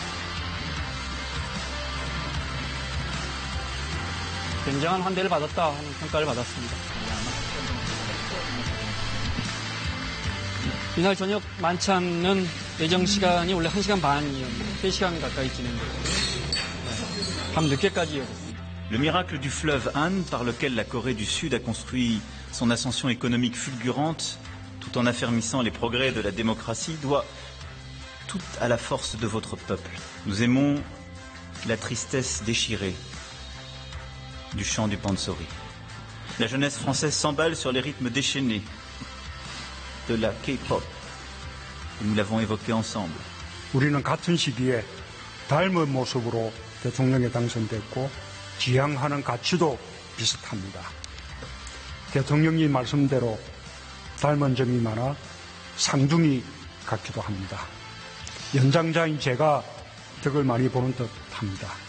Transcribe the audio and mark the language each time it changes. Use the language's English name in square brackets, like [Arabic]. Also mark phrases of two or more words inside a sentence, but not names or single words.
[Korean] 굉장한 환대를 받았다 하는 평가를 받았습니다. 이날 저녁 만찬은 예정 시간이 원래 1시간 반이었는데 3시간 가까이 진행됐고 밤 늦게까지 이어졌습니다. [French] Le miracle du fleuve Han, par lequel la Corée du Sud a construit son ascension économique fulgurante, tout en affermissant les progrès de la démocratie, doit tout à la force de votre peuple. Nous aimons la tristesse déchirée du chant du Pansori. La jeunesse française s'emballe sur les rythmes déchaînés de la K-pop. Nous l'avons évoqué ensemble. [Korean] 우리는 같은 시기에 닮은 모습으로 대통령에 당선됐고 지향하는 가치도 비슷합니다. 대통령이 말씀대로 닮은 점이 많아 상중이 같기도 합니다. 연장자인 제가 덕을 많이 보는 듯합니다.